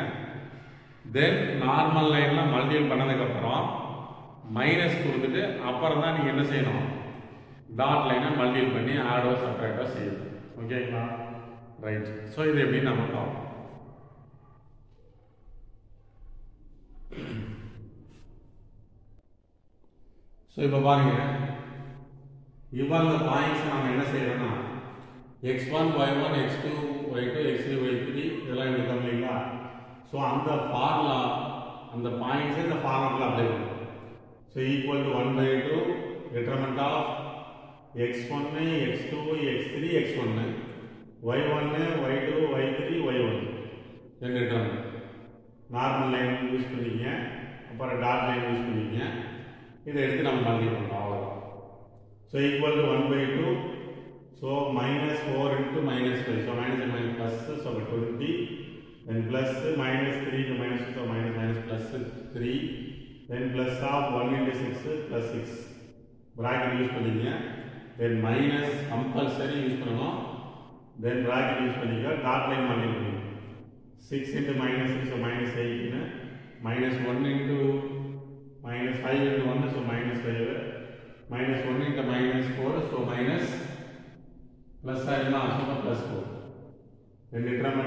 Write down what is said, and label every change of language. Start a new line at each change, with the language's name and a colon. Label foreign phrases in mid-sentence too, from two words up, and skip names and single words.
Tamil: தென்
English: normal line multiple
Tamil: பண்ணதுக்கப்புறம் மைனஸ் கொடுத்துட்டு அப்புறம் தான் நீங்கள் என்ன செய்யணும்,
English: dot line multiple
Tamil: பண்ணி
English: add subtract
Tamil: செய்யணும். ஓகேங்களா?
English: right. so
Tamil: இது எப்படி நம்ம பார்ப்போம். ஸோ இப்போ பாருங்க, இவ்வளவு பாயிண்ட்ஸ் நம்ம என்ன செய்யறோம்னா x1 y1 x2 y2 x3 y3 இதெல்லாம் எடுத்தோம் இல்லைங்களா? ஸோ அந்த ஃபார்முலா, அந்த பாயிண்ட்ஸ் இந்த
English: formula apply
Tamil: பண்ணுவோம்.
English: so equal to 1/2 determinant of x1 x2 x3 x1 y1 y2 y3 y1 ரெண்டு டிட்டர்மினன்ட். normal line use
Tamil: பண்ணிங்க, அப்புறம்
English: dot line use
Tamil: பண்ணிங்க. இதை எடுத்து நம்ம மல்டிபிள் பண்ணுறோம், அவ்வளோதான்.
English: so equal to 1/2. so minus 4 into minus 5. ஸோ minus and minus plus, ஸோ 20. Then plus minus 3 into minus 2, so minus minus plus 3. Then plus of 1 into 6 plus 6. Bracket use பண்ணிங்க. Then minus compulsory use பண்ணணும். Then bracket use பண்ணிங்க. Dot line மல்டிபிள் பண்ணிங்க. 6 into minus 6, so minus 8. Minus 1 into minus 5 into 1, so minus 5. Minus 1 into minus 4, so minus plus ஆயிடலாம், so plus 4.
Tamil: ரெண்டு டிட்டர்மினன்ட்.